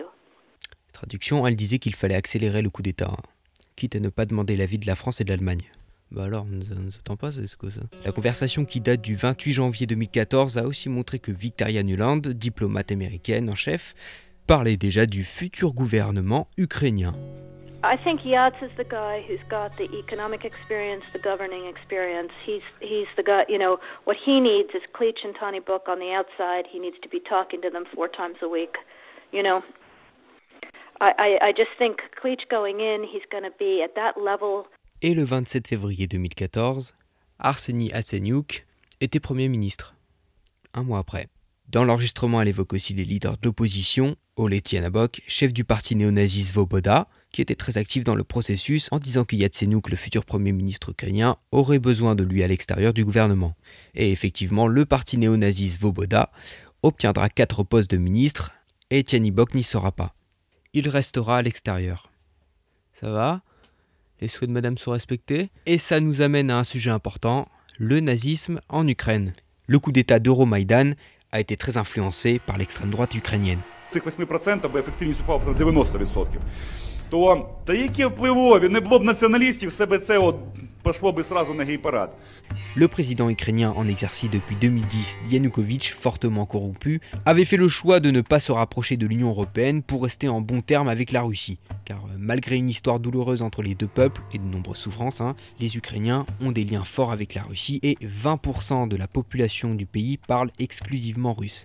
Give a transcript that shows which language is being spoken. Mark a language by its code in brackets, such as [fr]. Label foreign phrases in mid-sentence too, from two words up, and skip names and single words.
[fr] Traduction, elle disait qu'il fallait accélérer le coup d'État, quitte à ne pas demander l'avis de la France et de l'Allemagne. Bah alors, on ne s'attend pas, c'est quoi ça? La conversation qui date du 28 janvier 2014 a aussi montré que Victoria Nuland, diplomate américaine en chef, parlait déjà du futur gouvernement ukrainien. [en] I think Yats is the guy who's got the economic experience, the governing experience. He's the guy, you know, what he needs is Klitsch and Tony Book on the outside. He needs to be talking to them 4 times a week. You know, I just think Klitsch going in, he's going to be at that level. [fr] Et le 27 février 2014, Arseniy Yatsenyuk était Premier ministre. 1 mois après. Dans l'enregistrement, elle évoque aussi les leaders de l'opposition, Oleh Tyahnabok, chef du parti néo-nazi Svoboda, qui était très actif dans le processus en disant que Yatsenyuk, le futur Premier ministre ukrainien, aurait besoin de lui à l'extérieur du gouvernement. Et effectivement, le parti néo-nazi Svoboda obtiendra 4 postes de ministre, et Tyahnabok n'y sera pas. Il restera à l'extérieur. Ça va? Les souhaits de madame sont respectés? Et ça nous amène à un sujet important, le nazisme en Ukraine. Le coup d'état d'Euromaïdan a été très influencé par l'extrême droite ukrainienne. [uk] Цих 8% би ефективність упала на 90%. То та які впливові, не було б націоналістів, все би це от пошло би сразу на гей-парад. [fr] Le président ukrainien en exercice depuis 2010, Yanukovych, fortement corrompu, avait fait le choix de ne pas se rapprocher de l'Union européenne pour rester en bons termes avec la Russie. Car malgré une histoire douloureuse entre les deux peuples et de nombreuses souffrances, les Ukrainiens ont des liens forts avec la Russie et 20% de la population du pays parle exclusivement russe.